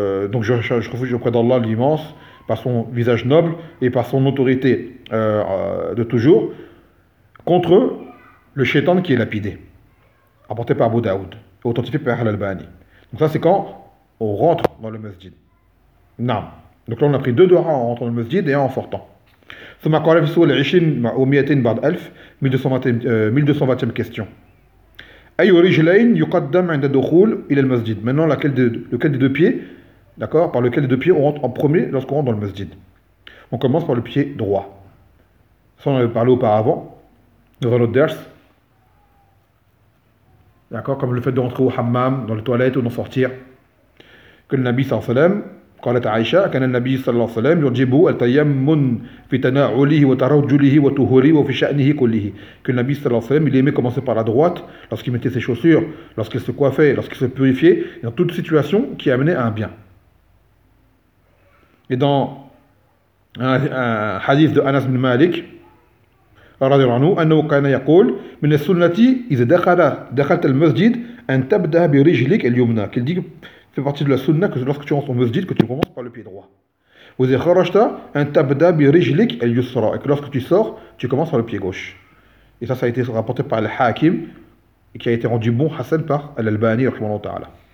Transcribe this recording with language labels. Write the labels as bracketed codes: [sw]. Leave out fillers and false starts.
[fr] Donc je refuge auprès d'Allah l'immense, par son visage noble et par son autorité de toujours, contre le shaitan qui est lapidé, apporté par Abu Daoud, authentifié par Al-Albani. Donc ça, c'est quand on rentre dans le masjid. Naam. Donc là, on a pris deux doigts en rentrant dans le masjid et un en sortant. [ar] ثم قال في سؤال 20 أو 200 بعد 1000 [fr] 1220 question. [ar] أي رجلين يقدم عند الدخول إلى المسجد. [fr] Maintenant lequel des deux pieds, d'accord, par lequel des deux pieds on rentre en premier lorsqu'on rentre dans le masjid. On commence par le pied droit. Ça on avait parlé auparavant dans un autre ders. D'accord, comme le fait de rentrer au hammam, dans les toilettes ou d'en sortir. Que le Nabi sallallahu alayhi wa sallam [ar] قالت عائشة كان النبي صلى الله عليه وسلم يجيب التيمم في تناوله وترجله وطهوره وفي شأنه كله. [fr] Que le Nabi صلى الله عليه وسلم il aimait commencer par la droite lorsqu'il mettait ses chaussures, lorsqu'il se coiffait, lorsqu'il se purifiait, et dans toute situation qui amenait à un bien. Et dans un hadith de Anas bin Malik [ar] رضي الله عنه أنه كان يقول من السنة إذا دخلت المسجد أن تبدأ برجلك اليمنى. [fr] Qu'il dit fait partie de la sunna que lorsque tu rentres au masjid, que tu commences par le pied droit. Vous êtes [ar] kharajta un tabda bi rijlik al-yusra, [fr] et que lorsque tu sors, tu commences par le pied gauche. Et ça a été rapporté par Al-Hakim et qui a été rendu bon hassan par Al-Albani rahimahullah ta'ala.